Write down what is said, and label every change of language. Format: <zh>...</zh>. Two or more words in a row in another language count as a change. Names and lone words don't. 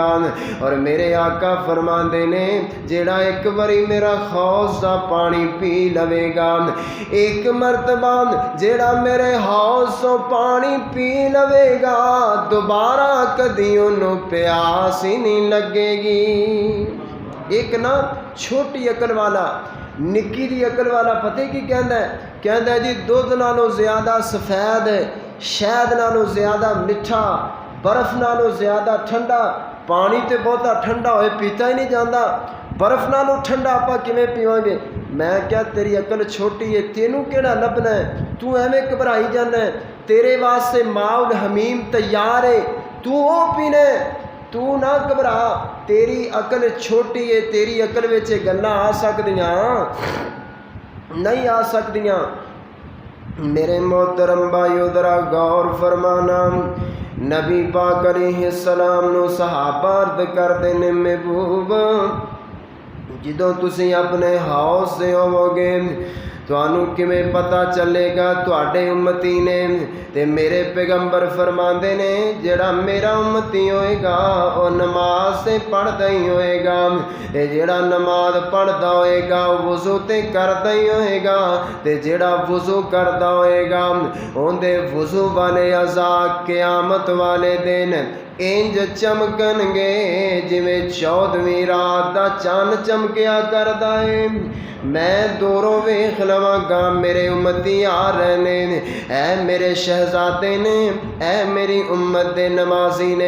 <pa>ਔਰ ਮੇਰੇ ਆਕਾ ਫ਼ਰਮਾਉਂਦੇ ਨੇ ਜਿਹੜਾ ਇੱਕ ਵਾਰੀ ਮੇਰਾ ਹੌਜ਼ ਦਾ ਪਾਣੀ ਪੀ ਲਵੇਗਾ, ਇੱਕ ਮਰਤਬਾ ਜਿਹੜਾ ਮੇਰੇ ਹੌਜ਼ ਤੋਂ ਪਾਣੀ ਪੀ ਲਵੇਗਾ, ਦੋਬਾਰਾ ਕਦੀ ਉਹਨੂੰ ਪਿਆਸ ਹੀ ਨਹੀਂ ਲੱਗੇਗੀ। ਇੱਕ ਨਾ ਛੋਟੀ ਅਕਲ ਵਾਲਾ ਨਿੱਕੀ ਦੀ ਅਕਲ ਵਾਲਾ ਪਤਾ ਕੀ ਕਹਿੰਦਾ ਹੈ, ਕਹਿੰਦਾ ਹੈ ਜੀ ਦੁੱਧ ਨਾਲੋਂ ਜ਼ਿਆਦਾ ਸਫ਼ੇਦ ਸ਼ਹਿਦ ਨਾਲੋਂ ਜ਼ਿਆਦਾ ਮਿੱਠਾ, ਬਰਫ਼ ਨਾਲੋਂ ਜ਼ਿਆਦਾ ਠੰਡਾ। ਪਾਣੀ ਤੇ ਬਹੁਤਾ ਠੰਡਾ ਹੋਏ ਪੀਤਾ ਹੀ ਨਹੀਂ ਜਾਂਦਾ, ਬਰਫ਼ ਨਾਲੋਂ ਠੰਡਾ ਆਪ ਕਿਵੇਂ ਪੀਵਾਂਗੇ। ਮੈਂ ਕਿਹਾ ਤੇਰੀ ਅਕਲ ਛੋਟੀ ਹੈ, ਤੈਨੂੰ ਕਿਹੜਾ ਲੱਭਣਾ ਹੈ, ਤੂੰ ਐਵੇਂ ਘਬਰਾਈ ਜਾਣਾ ਹੈ। ਤੇਰੇ ਵਾਸਤੇ</pa> <ar>ماء الحميم</ar> <pa>ਤਿਆਰ ਹੈ, ਤੂੰ ਉਹ ਪੀਣਾ, ਤੂੰ ਨਾ ਘਬਰਾ। ਤੇਰੀ ਅਕਲ ਛੋਟੀ ਹੈ, ਤੇਰੀ ਅਕਲ ਵਿੱਚ ਗੱਲਾਂ ਆ ਸਕਦੀਆਂ ਨਹੀਂ ਆ ਸਕਦੀਆਂ। ਮੇਰੇ ਮੋਹਤਰਮ ਭਾਈਓ ਜ਼ਰਾ ਗੌਰ ਫ਼ਰਮਾਉਣਾ, ਨਬੀ ਪਾਕ ਅਲੈਹਿੱਸਲਾਮ ਨੂੰ ਸਹਾਬਾ ਅਰਜ਼ ਕਰਦੇ ਨੇ, ਮਹਿਬੂਬ ਜਦੋਂ ਤੁਸੀਂ ਆਪਣੇ ਹੌਜ਼ ਤੇ ਹੋਵੋਗੇ ਤੁਹਾਨੂੰ ਕਿਵੇਂ ਪਤਾ ਚੱਲੇਗਾ ਤੁਹਾਡੇ ਉਮਤੀ ਨੇ। ਤੇ ਮੇਰੇ ਪੈਗੰਬਰ ਫਰਮਾਉਂਦੇ ਨੇ ਜਿਹੜਾ ਮੇਰਾ ਉਮਤੀ ਹੋਏਗਾ ਉਹ ਨਮਾਜ਼ ਤੇ ਪੜ੍ਹਦਾ ਹੀ ਹੋਏਗਾ, ਤੇ ਜਿਹੜਾ ਨਮਾਜ਼ ਪੜ੍ਹਦਾ ਹੋਏਗਾ ਉਹ ਵਜ਼ੂ ਤੇ ਕਰਦਾ ਹੀ ਹੋਏਗਾ, ਤੇ ਜਿਹੜਾ ਵਜ਼ੂ ਕਰਦਾ ਹੋਏਗਾ ਉਹਦੇ ਵਜ਼ੂ ਵਾਲੇ ਅਜ਼ਾ ਕਿਆਮਤ ਵਾਲੇ ਦਿਨ ਇੰਜ ਚਮਕਣਗੇ ਜਿਵੇਂ 14ਵੀਂ ਰਾਤ ਦਾ ਚੰਦ ਚਮਕਿਆ ਕਰਦਾ ਹੈ। ਮੈਂ ਦੂਰੋਂ ਵੇਖ ਲਵਾਂਗਾ ਮੇਰੇ ਉੱਮਤੀ ਆ ਰਹੇ ਨੇ, ਐਹ ਮੇਰੇ ਸ਼ਹਿਜ਼ਾਦੇ ਨੇ, ਐਹ ਮੇਰੀ ਉੱਮਤ ਦੇ ਨਮਾਜ਼ੀ ਨੇ।</pa>